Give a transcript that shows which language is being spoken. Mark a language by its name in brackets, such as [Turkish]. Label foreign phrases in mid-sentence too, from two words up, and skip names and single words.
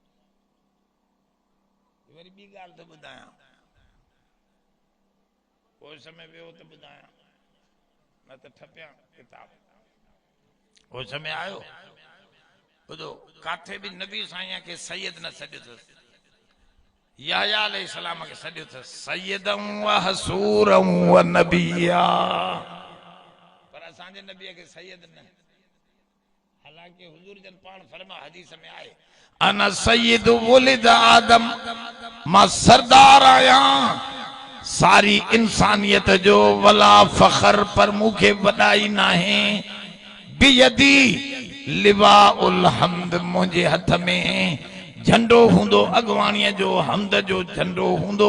[Sindhi] वरी ॿी ॻाल्हि थो ॿुधायां, पोइ समय वियो त ॿुधायां, न त ठपियां किताब। पोइ समय आयो ॿुधो, काथे भी नबी साईं खे सैयद न सॾियो अथसि। याहया अलैहिस्सलाम खे सॾियो अथसि [Arabic] سيدا وحصورا ونبيا, [Sindhi] पर असांजे नबीअ खे सैयद न। हालांकि हुजूर जन पाण फरमा हदीस में आहे, [Arabic] أنا سيد ولد آدم, [Sindhi] मां सरदार आहियां सारी इंसानियत जो, [Arabic] ولا فخر [Sindhi] पर मूंखे वॾाई नाहे, [Arabic] بيدي لواء الحمد, [Sindhi] मुंहिंजे हथ में झंडो हूंदो अॻवाणीअ जो, हम्द जो झंडो हूंदो।